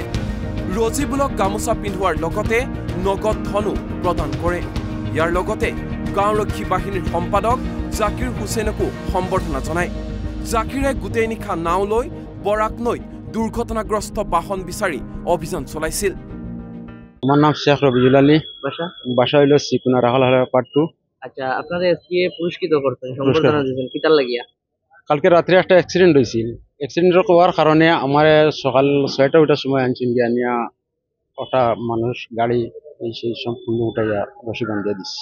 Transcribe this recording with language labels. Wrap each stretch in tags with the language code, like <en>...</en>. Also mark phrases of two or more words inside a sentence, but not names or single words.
<as>ৰজিবুলক গামোচা পিন্ধোৱাৰ লগতে নগদ ধনো প্ৰদান কৰে। ইয়াৰ লগতে গাঁওৰক্ষী বাহিনীৰ সম্পাদক জাকিৰ হুছেইনকো সম্বৰ্ধনা জনায়। জাকিৰে গোটেই নিশা নাও লৈ বৰাক নৈত দুৰ্ঘটনাগ্ৰস্ত বাহন বিচাৰি অভিযান চলাইছিল।</as> <bn>আমার নাম শেখ রবিজুল আলী, বাসা হইল শ্রীকুনা রাখাল পার্ট 2। আচ্ছা, আপনারা আজকে পুরস্কৃত করতেন, সম্বর্ধনা দিয়েছেন,</bn> <syl>কিতার লাগিয়া?</syl> <bn>কালকে রাত্রে একটা অ্যাক্সিডেন্ট হয়েছিল। অ্যাক্সিডেন্ট হওয়ার কারণে আমার সকাল 6টার সময় আনছেন গিয়া নিয়া ওটা মানুষ গাড়ি এই সেই সম্পূর্ণ উঠাইয়া রশি বান্ধিয়া দিচ্ছে।</bn>